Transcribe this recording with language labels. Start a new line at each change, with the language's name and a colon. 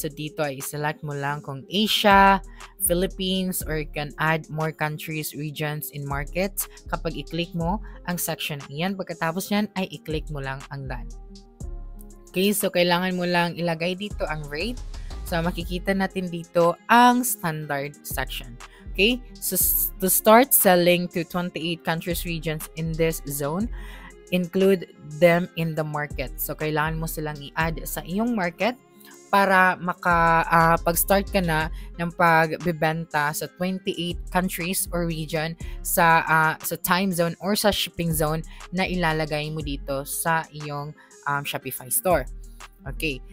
Filipino: So, dito ay select mo lang kung Asia, Philippines,
English: or you can add more countries, regions, in markets.
Filipino: Kapag i-click mo ang section na iyan, pagkatapos yan ay i-click mo lang ang done. Okay, so kailangan mo lang ilagay dito ang rate. So, makikita natin dito ang standard section.
English: Okay, so to start selling to 28 countries, regions in this zone, include them in the market.
Filipino: So, kailangan mo silang i-add sa iyong market para pag-start ka na ng pagbebenta sa 28 countries or region sa time zone or sa shipping zone na ilalagay mo dito sa iyong Shopify store. Okay.